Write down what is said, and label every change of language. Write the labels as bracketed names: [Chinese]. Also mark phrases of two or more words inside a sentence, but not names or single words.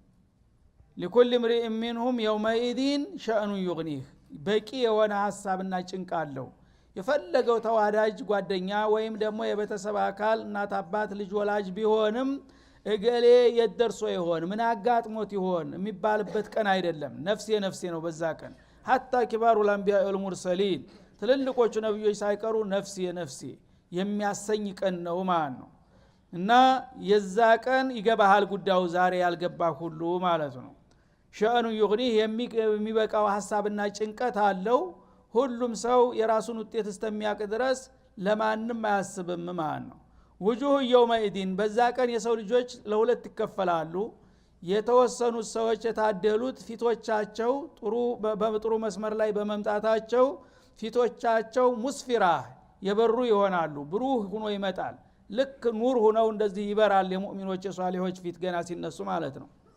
[Arabic] لكل امرئ منهم يومئذ شأنه يغنيه [Amharic] በቂ የሆነ ሐሳብና ጭንቅ አለው። የፈለገው ተዋዳጅ ጓደኛ ወይም ደግሞ የቤተሰብ አካል እናት አባት ልጅ ወላጅ ቢሆንም እገሌ የደርሶ ይሆን ምን አጋጥሞት ይሆን የሚባልበት ቀን አይደለም። ነፍሴ ነፍሴ ነው በዛ ቀን [Arabic] حتى كبار الأنبياء والمرسلين [Amharic] ትልልቆቹ ነብዮች ሳይቀሩ ነፍሴ ነፍሴ የሚያሰኝ ቀን ነው ማለት ነው። እና የዛ ቀን ይገባሃል ጉዳዩ ዛሬ ያልገባ ሁሉ ማለት ነው። [Arabic] شأنه يغنيه [Amharic] የሚበቃው ሐሳብና ጭንቀት አለው። ሁሉም ሰው የራሱን ውጤት እስከሚያቅ ድረስ ለማንም አያስብም ማለት ነው። [Arabic] وجوه يومئذ [Amharic] በዛ ቀን የሰው ልጆች ለሁለት ይከፈላሉ። የተወሰኑት ሰዎች የታደሉት ፊቶቻቸው በጥሩ መስመር ላይ በመምጣታቸው ፊቶቻቸው ሙስፊራ የበሩ ይሆናሉ። ብሩህ ሆኖ ይመጣል። ልክ ኑር ሆነው እንደዚህ ይበራል የሙእሚኖች የሷሊሆች ፊት ገና ሲነሱ ማለት ነው።